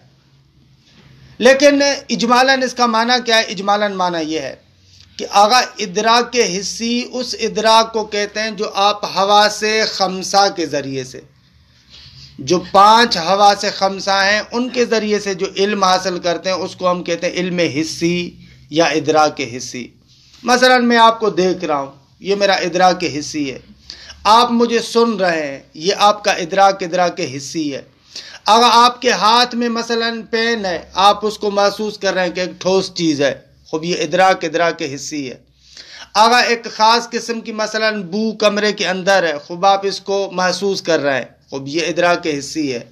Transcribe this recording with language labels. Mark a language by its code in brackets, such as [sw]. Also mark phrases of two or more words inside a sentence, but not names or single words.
[ur] لیکن اجمالاً اس کا معنی کیا ہے؟ اجمالاً معنی یہ ہے کہ آغا ادراک حسی اس ادراک کو کہتے ہیں جو آپ حواس خمسہ کے ذریعے سے، جو 5 حواس خمسہ ہیں ان کے ذریعے سے جو علم حاصل کرتے ہیں اس کو ہم کہتے ہیں علم حسی یا ادراک حسی. مثلا میں آپ کو دیکھ رہا ہوں، یہ میرا ادراک حسی ہے. آپ مجھے سن رہے ہیں، یہ آپ کا ادراک حسی ہے. اگر آپ کے ہاتھ میں مثلا پین ہے، آپ اس کو محسوس کر رہے ہیں کہ ایک ٹھوس چیز ہے، خوب یہ ادراک حسی ہے. اگر ایک خاص قسم کی مثلا بو کمرے کے اندر ہے، خوب آپ اس کو محسوس کر رہے ہیں، خوب یہ ادراک حسی ہے.